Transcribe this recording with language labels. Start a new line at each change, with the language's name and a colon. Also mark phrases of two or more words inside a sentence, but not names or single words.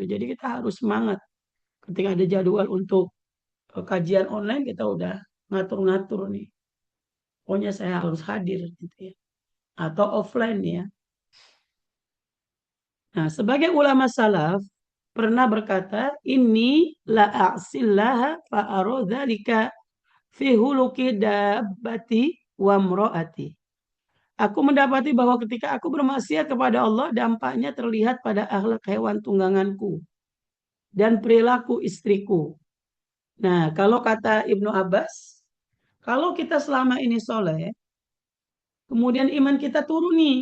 Indonesian: Jadi kita harus semangat. Ketika ada jadwal untuk kajian online, kita udah ngatur-ngatur nih. Pokoknya saya harus hadir gitu ya. Atau offline ya. Nah, sebagai ulama salaf pernah berkata, ini
Arabic: لأعصي الله فأرى ذلك في خلق دابتي وامرأتي.
Indonesian: Aku mendapati bahwa ketika aku bermaksiat kepada Allah, dampaknya terlihat pada akhlak hewan tungganganku dan perilaku istriku. Nah, kalau kata Ibnu Abbas, kalau kita selama ini soleh, kemudian iman kita turun nih.